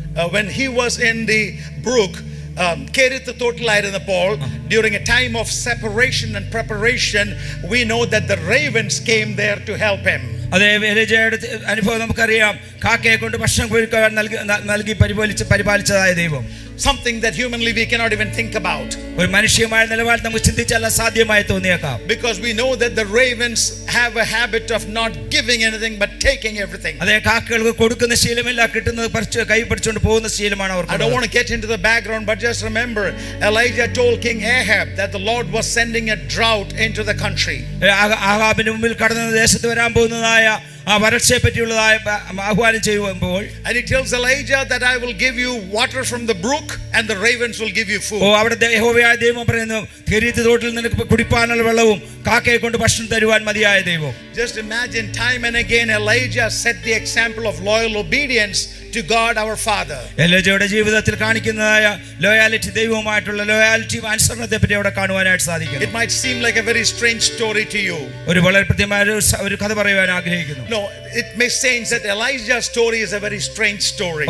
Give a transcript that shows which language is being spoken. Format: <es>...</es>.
<en>when he was in the brook, Kerith</en> <ml>തോട്ടിലായിരുന്നപ്പോൾ,</ml> <en>during a time of separation and preparation, we know that the ravens came there to help him.</en> <ml>അതേ എലീജയുടെ അനുഭവം നമുക്കറിയാം. കാക്കയെ കൊണ്ട് ഭക്ഷണം കൊടുക്കാൻ നൽകി പരിപാലിച്ചതായ ദൈവം.</ml> <en>Something that humanly we cannot even think about.</en> <ml>ഒരു മനുഷ്യമായ നിലവാരത്തിൽ നമുക്ക് ചിന്തിച്ചാൽ അസാധ്യമായി തോന്നിയേക്കാം.</ml> <en>Because we know that the ravens have a habit of not giving anything but taking everything.</en> <ml>അതേ കാക്കകൾക്ക് കൊടുക്കുന്ന ശീലമില്ല, കിട്ടുന്നത് കൈ പിടിച്ചുകൊണ്ട് പോകുന്ന ശീലമാണ് അവർക്ക്.</ml> <en>I don't want to get into the background, but just remember Elijah told King Ahab that the Lord was sending a drought into the country.</en> <ml>ആഹാബിന്റെ മുമ്പിൽ കടന്ന ദേശത്ത് വരാൻ പോകുന്നതായ ആ വരൾച്ചയെ പറ്റിയുള്ളതായ ആഹ്വാനം ചെയ്യുമ്പോൾ,</ml> <en>and he tells Elijah that I will give you water from the brook and the ravens will give you food.</en> <ml>അവിടെ യഹോവയായ ദൈവം പറയുന്നു, കെരീത്ത് തോട്ടിൽ നിനക്ക് കുടിപ്പാനുള്ള വെള്ളവും കാക്കയെ കൊണ്ട് ഭക്ഷണം തരുവാൻ മതിയായ ദൈവം.</ml> <en>Just imagine, time and again Elijah set the example of loyal obedience to God our Father.</en> <ml>എലീജയുടെ ജീവിതത്തിൽ കാണിക്കുന്നതായ ലോയാലിറ്റി, ദൈവവുമായിട്ടുള്ള ലോയാലിറ്റിയും അനുസരണത്തെ പറ്റി അവിടെ കാണുവാനായിട്ട് സാധിക്കും.</ml> <en>It might seem like a very strange story to you.</en> <ml>ഒരു വളരെ പ്രത്യേകമായ ഒരു കഥ പറയുവാൻ ആഗ്രഹിക്കുന്നു.</ml> <en>No, it makes sense that Elijah's story is a very strange story.</en>